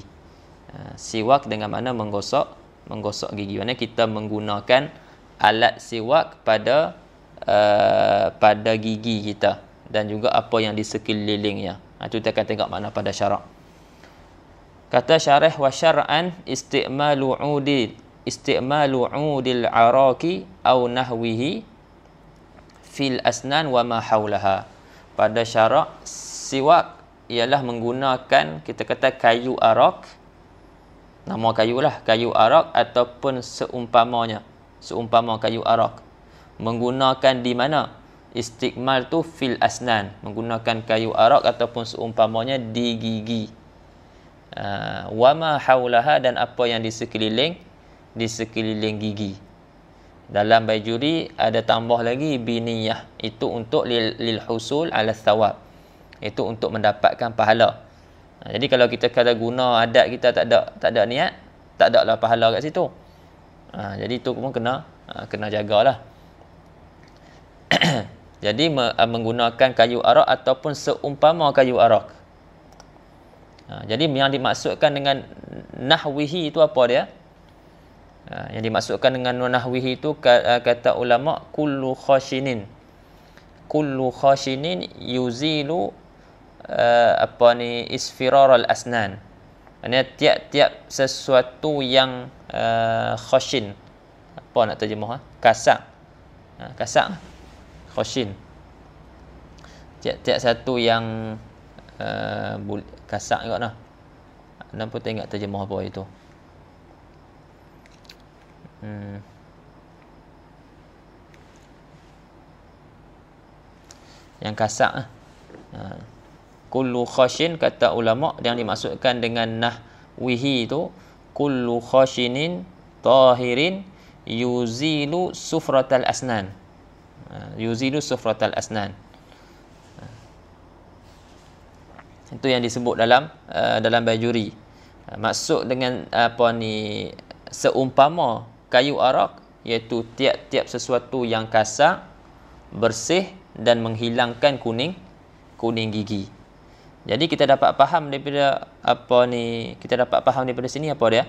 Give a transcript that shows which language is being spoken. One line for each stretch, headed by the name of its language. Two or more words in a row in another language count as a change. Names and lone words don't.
Malay: Siwak dengan mana menggosok gigi. Maksudnya kita menggunakan alat siwak pada gigi kita, dan juga apa yang di sekelilingnya. Itu kita akan tengok makna pada syarak.
Arabic: Kata syarah, وشرعا استعمال عود الأراك أو نحوه في الأسنان وما حولها.
Malay: Pada syarak, siwak ialah menggunakan, kita kata kayu arak, nama kayu lah, kayu arak ataupun seumpama kayu arak. Menggunakan di mana? Istiqmal tu
Arabic: في الأسنان,
Malay: menggunakan kayu arak ataupun seumpamanya di gigi.
Arabic: وما حولها,
Malay: dan apa yang di sekeliling gigi. Dalam Baijuri ada tambah lagi biniyah, itu untuk
Arabic: للحصول على الثواب,
Malay: itu untuk mendapatkan pahala. Jadi kalau kita kata guna adat kita tak ada niat, tak ada lah pahala kat situ. Jadi itu pun kena jagalah. Jadi menggunakan kayu arak ataupun seumpama kayu arak. Jadi yang dimaksudkan dengan nahwihi itu apa dia? Yang dimaksudkan dengan nahwihi itu kata ulama
Arabic: كل خشن يزيل اصفرار الأسنان.
Malay: Maksudnya tiap-tiap sesuatu yang khashin, apa nak terjemah? Kasak khashin. Tiap-tiap satu yang kasak juga lah. Nampak tak ingat terjemah apa itu. Yang kasak
Arabic: كل خشن,
Malay: kata ulama, yang dimaksudkan dengan nahwihi itu
Arabic: كل خشن طاهر يزيل صفرة الأسنان. يزيل صفرة الأسنان.
Malay: Itu yang disebut dalam Bajuri. Maksud dengan seumpama kayu arak, iaitu tiap-tiap sesuatu yang kasar, bersih dan menghilangkan kuning gigi. Jadi kita dapat faham daripada sini apa dia?